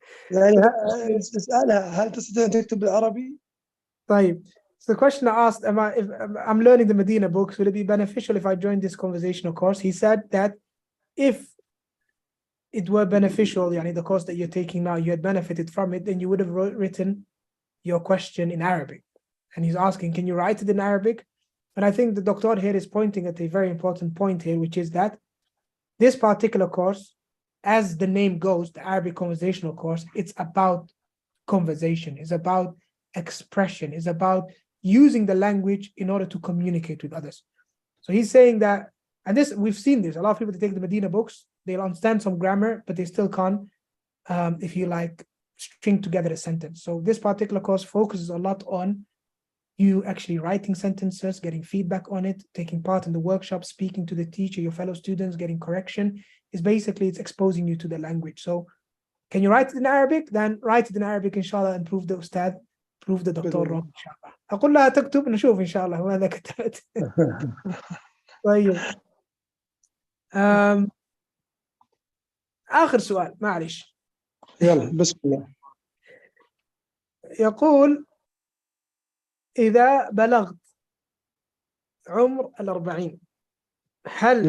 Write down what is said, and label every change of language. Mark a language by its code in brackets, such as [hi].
[ar] يعني اسألها هل تستطيع أن تكتب بالعربي؟ طيب. [en] So the question I asked, if I'm learning the Medina books, will it be beneficial if I join this conversational course? He said that if it were beneficial, yani the course that you're taking now, you had benefited from it, then you would have written your question in Arabic. And he's asking, can you write it in Arabic? And I think the doctor here is pointing at a very important point here, which is that this particular course, as the name goes, the Arabic conversational course, it's about conversation, it's about expression, it's about using the language in order to communicate with others. So he's saying that, and this we've seen this, a lot of people that take the Medina books, they'll understand some grammar, but they still can't, if you like, string together a sentence. So this particular course focuses a lot on you actually writing sentences, getting feedback on it, taking part in the workshop, speaking to the teacher, your fellow students, getting correction. It's exposing you to the language. So can you write it in Arabic? Then write it in Arabic inshallah and prove the Ustad, prove the Dr. wrong inshallah. [ar] أقول لها تكتب نشوف إن شاء الله ماذا كتبت. طيب. آخر سؤال معلش. يلا بسم الله. يقول إذا بلغت عمر 40 هل